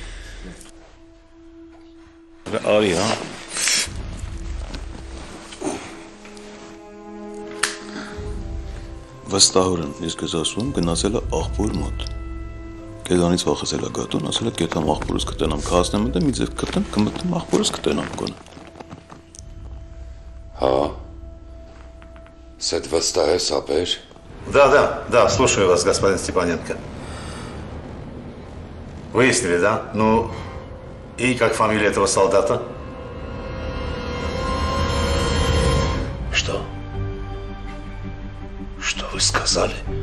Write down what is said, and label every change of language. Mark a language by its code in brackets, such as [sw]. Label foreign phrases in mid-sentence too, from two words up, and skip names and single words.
[hy] Արի, հա։ Վստահորեն, ես քեզ ասում եմ, գնացել է աղբոր մոտ։ Քեզանից վախեցել է գատուն, ասել է գետամ աղբորս կտենամ, կհասնեմ ընդ մի ձև կտնեմ, կմտնեմ աղբորս կտենամ գոնե։ Հա։ Սեթ վստահես, ապեր։ [ru] Да, слушаю вас, господин Степаненко. Выяснили, да? Ну, и как фамилия этого солдата? Что? Что вы сказали?